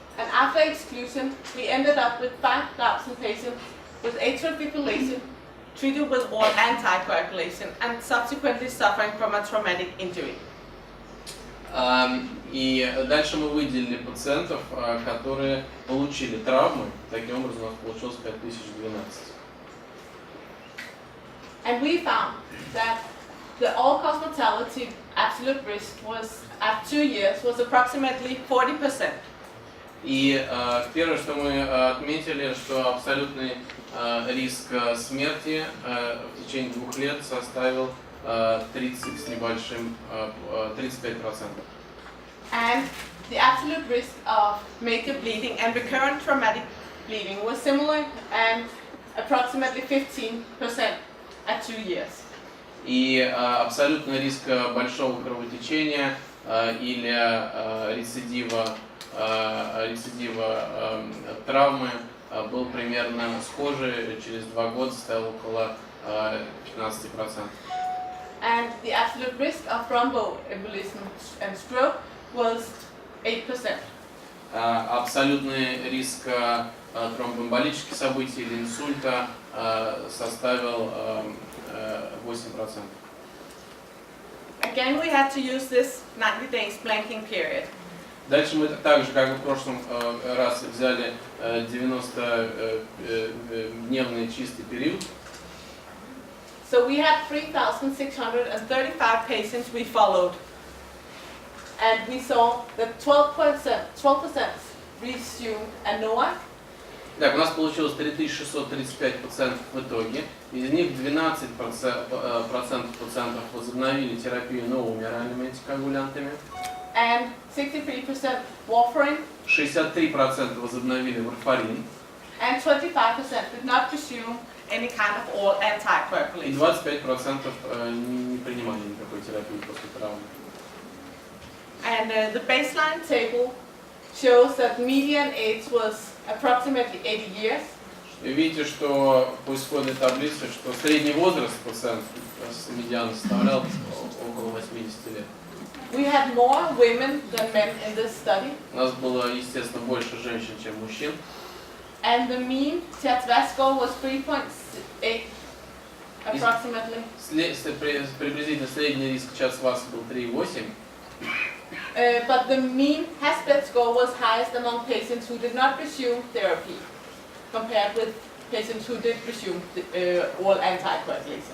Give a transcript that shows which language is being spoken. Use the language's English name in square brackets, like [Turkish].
[English] And after exclusion, we ended up with 5,000 patients with atrial fibrillation treated with oral anticoagulation and subsequently suffering from a traumatic injury. [Russian] И дальше мы выделили пациентов, которые получили травмы. Таким образом у нас получилось 5012. [English] And we found that the all-cause mortality absolute risk was, at 2 years, was approximately 40%. [Russian] И первое, что мы отметили, что абсолютный риск смерти в течение 2 лет составил 30 с небольшим, 35%. [English] And the absolute risk of major bleeding and recurrent traumatic bleeding was similar and approximately 15% at 2 years. [Russian] И абсолютный риск большого кровотечения или рецидива травмы был примерно схожий, через 2 года составил около 15%. [English] And the absolute risk of thromboembolism and stroke was 8%. [Russian] Абсолютный риск тромбоэмболических событий или инсульта составил 8%. [English] Again, we had to use this 90 days blanking period. [Russian] Дальше мы так же, как и в прошлом раз, взяли 90-дневный чистый период. [English] So we had 3,635 patients we followed. And we saw that 12% resumed ANOA. [Russian] Так, у нас получилось 3635 пациентов в итоге. Из них 12% пациентов возобновили терапию новыми оральными антикоагулянтами. [English] And 63% warfarin. [Russian] 63% возобновили варфарин. [English] And 25% did not resume any kind of oral [Russian] И [English] anticoagulation. [Russian] 25% не принимали никакой терапии после травмы. [English] And the baseline table shows that median age was approximately 80 years. [Russian] И видите, что по исходной таблице, что средний возраст пациентов с медианом составлял около 80 лет. [English] We had more women than men in this study. [Russian] У нас было, естественно, больше женщин, чем мужчин. [English] And the mean THV score was 3.8 approximately. [Russian] Приблизительно средний риск час-вас был 3,8. [English] But the mean HASPET score was highest among patients who did not resume therapy, compared with patients who did resume oral anticoagulation.